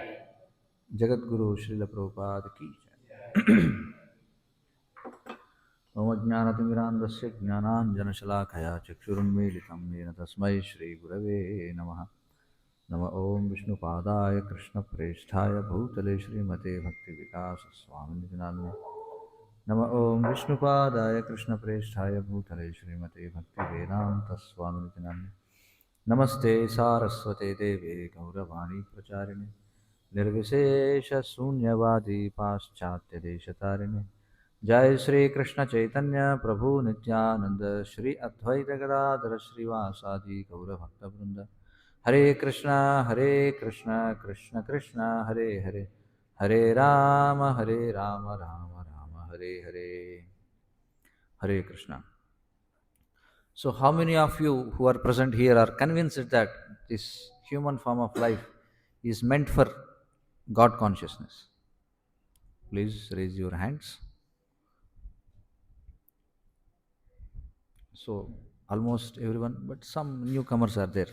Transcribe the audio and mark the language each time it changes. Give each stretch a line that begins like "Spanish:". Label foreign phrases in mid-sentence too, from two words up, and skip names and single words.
Hindi: जगत गुरु श्रील प्रभुपाद की जय।
Sanskrit: ओम ज्ञानतिमिरान्धस्य ज्ञानाञ्जनशलाकया चक्षुरुन्मीलितं येन तस्मै श्रीगुरवे नमः। नमः ओम विष्णुपादाय कृष्णप्रेष्ठाय भूतले श्रीमते भक्तिविकासस्वामिनिति नाम्ने। नमः ओम विष्णुपादाय कृष्णप्रेष्ठाय भूतले श्रीमते भक्तिवेदान्तस्वामिनिति नाम्ने। नमस्ते सारस्वते देवे गौरवाणी प्रचारिणे निर्विशेष शून्यवादी पाश्चात्यदेशतारिणे। जय श्री कृष्ण चैतन्य प्रभु नित्यानंद श्री अद्वैत गदाधर श्रीवासादि गौरभक्तवृंद। हरे कृष्ण कृष्ण कृष्ण हरे हरे, हरे राम राम राम हरे हरे। हरे कृष्ण।
English: So how many of you who are present here are convinced that this human form of life is meant for God consciousness? Please raise your hands. So almost everyone, but some newcomers are there.